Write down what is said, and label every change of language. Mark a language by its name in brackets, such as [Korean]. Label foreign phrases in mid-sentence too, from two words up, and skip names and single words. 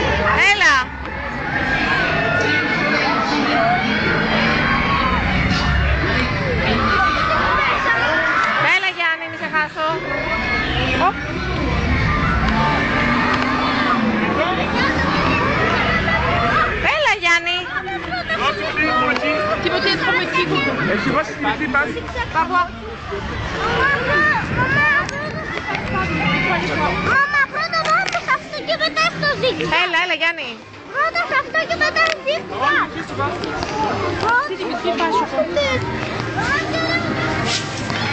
[Greek] Έλα. Έλα, Γιάννη, μη σε χάσω. Έλα, Γιάννη. [French] Tu peux être comme petit coucou. Je vois si tu passes. [Greek] Παπώ. Μαμά, πρώτα δώσε σε αυτό και μετά στο zigzag. Έλα, Γιάννη. Πρώτα σε αυτό και μετά zigzag. [French] Si tu me suis pas, je suis